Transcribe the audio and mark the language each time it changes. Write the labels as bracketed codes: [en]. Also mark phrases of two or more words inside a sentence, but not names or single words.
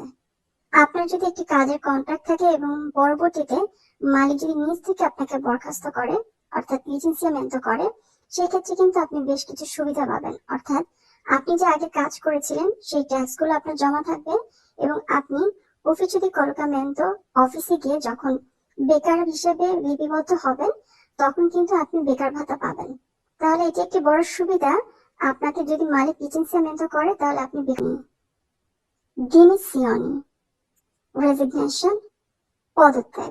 [bn] আপনার যদি একটি কাজের কন্ট্রাক্ট থাকে এবং পরবর্তীতে মালিক যদি নিজ থেকে আপনাকে বরখাস্ত করে, অর্থাৎ লিসেন্সিয়ামেন্টো করে, সেক্ষেত্রে কিন্তু আপনি বেশ কিছু সুবিধা পাবেন, অর্থাৎ আপনি যে আগে কাজ করেছিলেন সেই ট্যাক্সগুলো আপনার জমা থাকবে এবং আপনি [it] ufficio di collocamento, [bn] অফিসে গিয়ে যখন বেকার হিসেবে লিপিবদ্ধ হবেন তখন কিন্তু আপনি বেকার ভাতা পাবেন। তাহলে এটি একটি বড় সুবিধা। আপনাকে যদি মালিক লিসেন্সিয়ামেন্টো করে তাহলে আপনি ডিমিসিয়নি, রেজিগনেশন, পদত্যাগ।